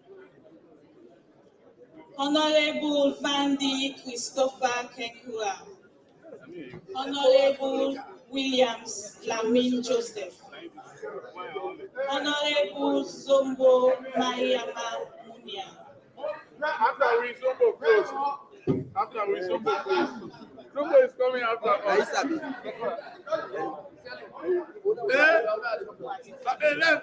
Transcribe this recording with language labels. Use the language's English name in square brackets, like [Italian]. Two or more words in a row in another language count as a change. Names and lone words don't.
[English] Honorable Vandy Christopher Kekura. Honorable Williams Lamin Joseph. Honorable Zombo Mariama Munia. After we Zombo close. Zombo is coming after us.